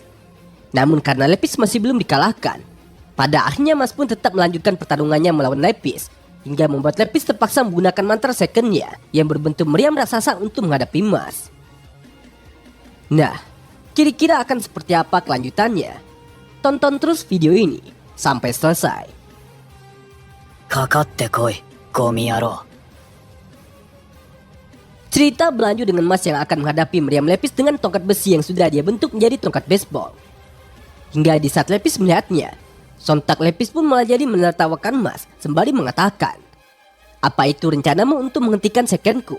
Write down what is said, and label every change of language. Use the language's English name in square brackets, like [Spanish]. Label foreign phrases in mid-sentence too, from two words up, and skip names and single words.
[Indonesian] Namun karena Levis masih belum dikalahkan, pada akhirnya Mas pun tetap melanjutkan pertarungannya melawan Levis, hingga membuat Levis terpaksa menggunakan mantra secondnya yang berbentuk meriam raksasa untuk menghadapi Mas. Nah, kira-kira akan seperti apa kelanjutannya? Tonton terus video ini sampai selesai. [Japanese] かかってこい、ゴミ野郎。 [Indonesian] Cerita berlanjut dengan Mas yang akan menghadapi meriam Levis dengan tongkat besi yang sudah dia bentuk menjadi tongkat baseball. Hingga di saat Levis melihatnya, sontak Levis pun malah jadi menertawakan Mas sembari mengatakan, "Apa itu rencanamu untuk menghentikan secondku?